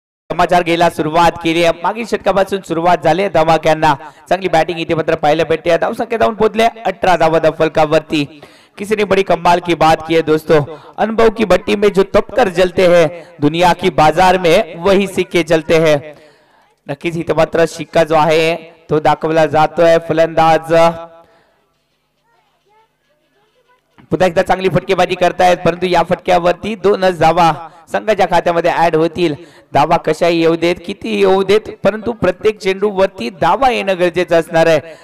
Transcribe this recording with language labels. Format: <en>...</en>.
<mr>समाचार गेला सुरुवात केली. मागील षटकापासून सुरुवात झाली धमाक्यांना. चांगली बॅटिंग इथे मात्र पाहायला भेटते. धाव संख्या जाऊन पोहोचले 18 धावा फलकावरती.</mr> <hi>किसी ने बड़ी कमाल की बात की है दोस्तों, अनुभव की भट्टी में जो तपकर जलते हैं, दुनिया की बाजार में वही सिक्के चलते हैं.</hi> <mr>नक्कीच इथे मात्र शिक्का जो आहे तो दाखवला जातोय. फलंदाज पुन्हा एकदा चांगली फटकेबाजी करतायत, परंतु या फटक्यावरती 2च धावा संघाच्या खात्यामध्ये ऍड होतील. धावा कशाही येऊ देत, किती येऊ देत, परंतु प्रत्येक चेंडू वरती धावा येणं गरजेचं असणार आहे.</mr>